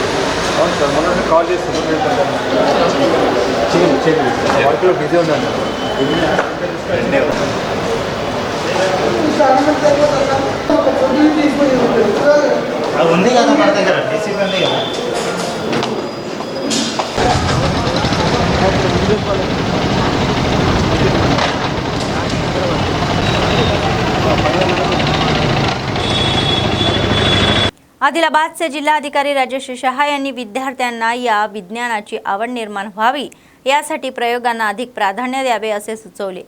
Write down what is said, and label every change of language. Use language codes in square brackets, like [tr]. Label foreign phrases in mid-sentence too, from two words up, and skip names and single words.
[te] కాల్ చేసి వర్క్లో బిజీ ఉన్నాను. అది ఉంది కదా మన దగ్గర డిసిప్లిన్ ఉంది కదా. [mr] आदिलाबादचे जिल्हाधिकारी राजेश शहा यांनी विद्यार्थ्यांना या विज्ञानाची आवड निर्माण व्हावी यासाठी प्रयोगांना अधिक प्राधान्य द्यावे असे सुचवले।